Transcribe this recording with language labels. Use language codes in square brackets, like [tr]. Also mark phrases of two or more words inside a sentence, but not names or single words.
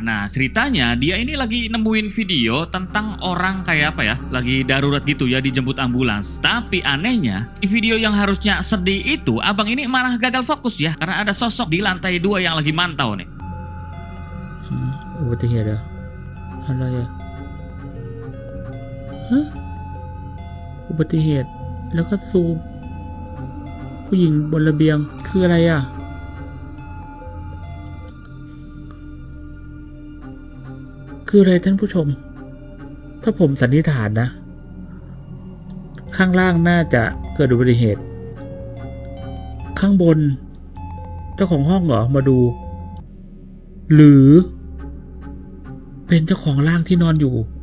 [id] Nah ceritanya dia ini lagi nemuin video tentang orang kayak apa ya, lagi darurat gitu ya dijemput ambulans. Tapi anehnya di video yang harusnya sedih itu abang ini malah gagal fokus ya, karena ada sosok di lantai 2 yang lagi mantau nih. [th] อุบัติเหตุเหรออะไรอะฮะอุบัติเหตุแล้วก็ซูมผู้หญิงบนระเบียงคืออะไรอ่ะ คืออะไรท่านผู้ชมถ้าผมสันนิษฐานนะข้างล่างน่าจะเกิดอุบัติเหตุข้างบนเจ้าของห้องเหรอมาดูหรือเป็นเจ้าของร่างที่นอนอยู่